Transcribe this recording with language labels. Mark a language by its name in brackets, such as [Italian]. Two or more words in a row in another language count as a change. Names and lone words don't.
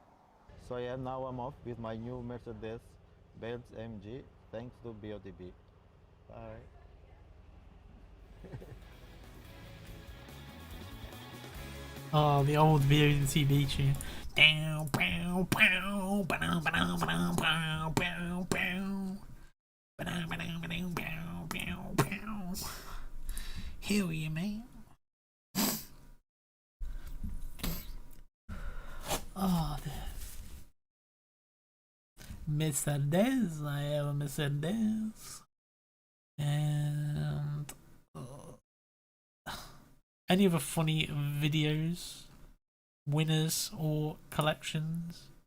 [English] So yeah, now I'm off with my new Mercedes Benz AMG, thanks to BOTB. Bye. Oh, the old BOTB tune. Down, bow, bow, ba-dum, ba-dum, ba-dum, bow, bow, bow. Ba-dum, ba-dum, ba-dum, bow, bow, bow. Hell yeah, man. Oh, the Mercedes. I have a Mercedes. And any other funny videos, winners or collections?